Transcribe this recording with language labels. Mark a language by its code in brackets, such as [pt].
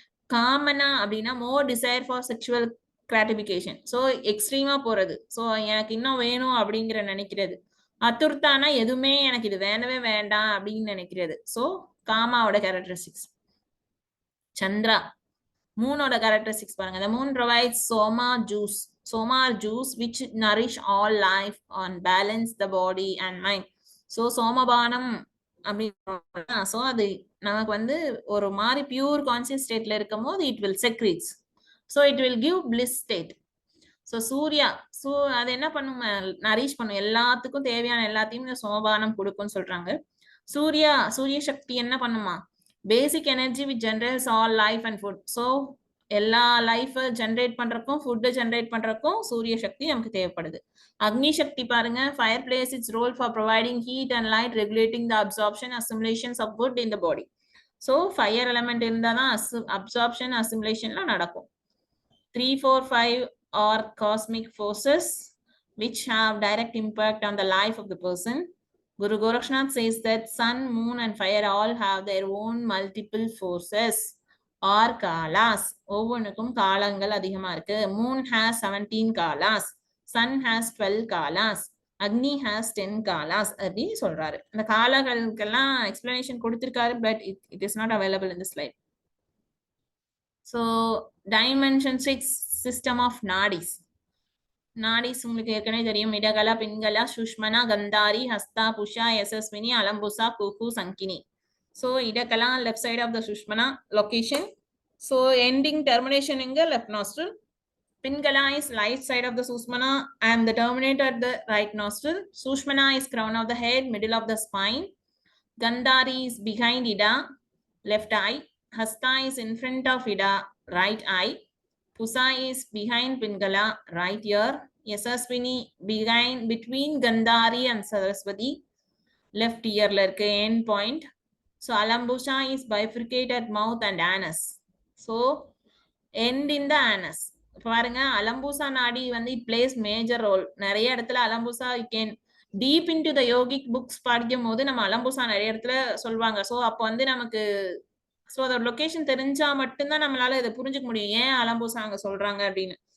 [ta] காமனா அப்படின்னா [en] more desire for sexual gratification, [ta] so எக்ஸ்ட்ரீமா போறது, ஸோ எனக்கு இன்னும் வேணும் அப்படிங்கிற நினைக்கிறது. அதுர்த்தானா எதுவுமே எனக்கு இது வேண்டவே வேண்டாம் அப்படின்னு நினைக்கிறது. So காமாவோட characteristics. சந்திரா, மூனோட கேரக்டரிஸ்டிக்ஸ் பாருங்க. [en] The moon provides soma juice. Soma juice which nourish all life and balance the body and mind. So சோமபானம் அப்படின்னா, so [ta] அது நமக்கு வந்து ஒரு மாதிரி [en] Pure conscious ஸ்டேட்ல இருக்கும் போது it will secretes, so it will give bliss state. [ta] So Surya, அது என்ன பண்ணும், நரிஷ் பண்ணும், எல்லாத்துக்கும் தேவையான எல்லாத்தையும் இந்த சோமபானம் கொடுக்கும்னு சொல்றாங்க. சூரிய சக்தி என்ன பண்ணுமா, [en] Basic energy which generates all life and food. [ta] So எல்லா லைஃபை ஜென்ரேட் பண்றதுக்கும் ஃபுட்டை ஜென்ரேட் பண்றதுக்கும் சூரிய சக்தி நமக்கு தேவைப்படுது. அக்னி சக்தி பாருங்க, [en] Fire plays its role for providing heat and light, regulating the absorption assimilations of food in the body. So fire element இருந்தால் தான் absorption அசிமுலேஷன்லாம் நடக்கும். 3, 4, 5 are cosmic forces which have direct impact on the life of the person. Guru Gorakshnath says that sun, moon and fire all have their own multiple forces or kalas. [ta] ஒவ்வொன்றுக்கும் காலங்கள் அதிகமா இருக்கு. [en] Moon has 17 kalas, sun has 12 kalas, Agni has 10 kalas [ta] அப்படின்னு சொல்றாரு. இந்த காலங்களுக்கெல்லாம் explanation கொடுத்திருக்காரு, [en] But it is not available in the slide. So dimension 6 system of nadis. [ta] நாடிஸ் உங்களுக்கு ஏற்கனவே தெரியும். இடகலா, பின்கலா, சுஷ்மனா, கந்தாரி, ஹஸ்தா, புஷா, Yashaswini, அலம்புசா, குகு, Sangini. [en] So Idakala left side of the Sushmana location. So ending termination இங்க left nostril. Pingala is right side of the Sushmana and the terminator at the right nostril. Sushmana is crown of the head, middle of the spine. Gandhari is behind Ida, left eye. Hasta is in front of Ida, right eye. Pusa is behind Pingala, right ear. Yasaswini between Gandhari and Saraswati, left ear [ta] la irukku [en] end point. So Alambusha is bifurcated mouth and anus. So end in the anus. [ta] பாருங்க, அலம்பூசா நாடி வந்து [en] it plays major role. [ta] நிறைய இடத்துல அலம்பூசா [en] you can deep into the yogic books [ta] படிக்கும் போது நம்ம அலம்பூசா நிறைய இடத்துல சொல்லுவாங்க. ஸோ அப்போ வந்து நமக்கு ஸோ அதோட லொகேஷன் தெரிஞ்சா மட்டும்தான் நம்மளால இதை புரிஞ்சுக்க முடியும், ஏன் அலம்பூசா அங்க சொல்றாங்க அப்படின்னு.